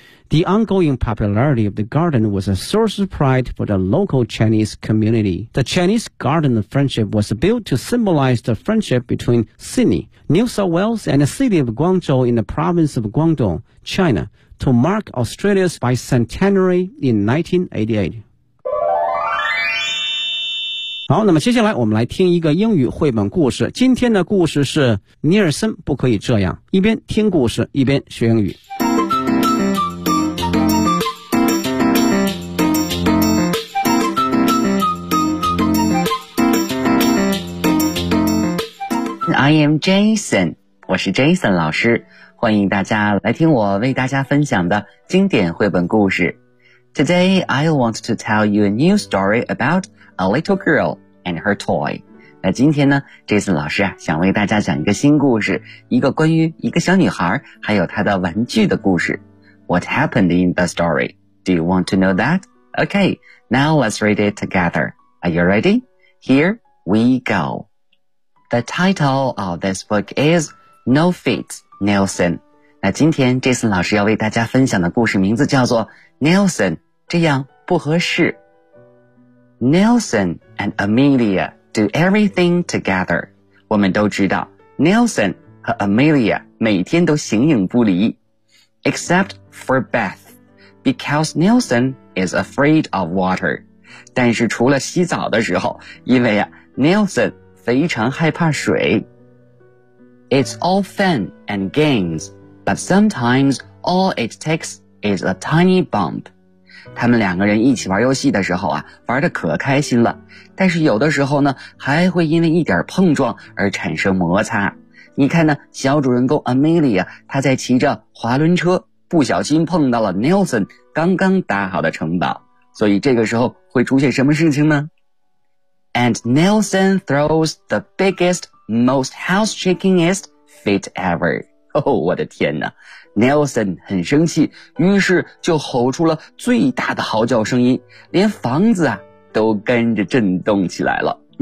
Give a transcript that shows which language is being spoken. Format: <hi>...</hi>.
<en>The ongoing popularity of the garden was a source of pride for the local Chinese community. The Chinese garden friendship was built to symbolize the friendship between Sydney, New South Wales and the city of Guangzhou in the province of Guangdong, China, to mark Australia's bicentenary in 1988.</en> <zh>好，那么接下来我们来听一个英语绘本故事。今天的故事是尼尔森不可以这样，一边听故事一边学英语。</zh> <en>I am Jason，</en> <zh>我是 Jason 老师，欢迎大家来听我为大家分享的经典绘本故事。</zh> <en>Today, I want to tell you a new story about a little girl and her toy.</en> <zh>那今天呢 ,Jason 老师啊想为大家讲一个新故事，一个关于一个小女孩还有她的玩具的故事。</zh> <en>What happened in the story? Do you want to know that? Okay, now let's read it together. Are you ready? Here we go. The title of this book is No Feet, Nelson.</en> <zh>那今天 Jason 老师要为大家分享的故事名字叫做 Nelson， 这样不合适。</zh> <en>Nelson and Amelia do everything together。</en> <zh>我们都知道 Nelson 和 Amelia 每天都形影不离。</zh> <en>Except for Beth, because Nelson is afraid of water。</en> <zh>但是除了洗澡的时候，因为啊 Nelson 非常害怕水。</zh> <en>It's all fun and games,But sometimes all it takes is a tiny bump.</en> <zh>他们两个人一起玩游戏的时候啊，玩得可开心了。但是有的时候呢，还会因为一点碰撞而产生摩擦。你看呢，小主人公 Amelia， 她在骑着滑轮车，不小心碰到了 Nelson 刚刚搭好的城堡。所以这个时候会出现什么事情呢？</zh> <en>And Nelson throws the biggest, most house-shakingest fit ever.</en> <zh>哦，我的天哪 ，Nelson 很生气，于是就吼出了最大的嚎叫声音，连房子啊都跟着震动起来了。</zh>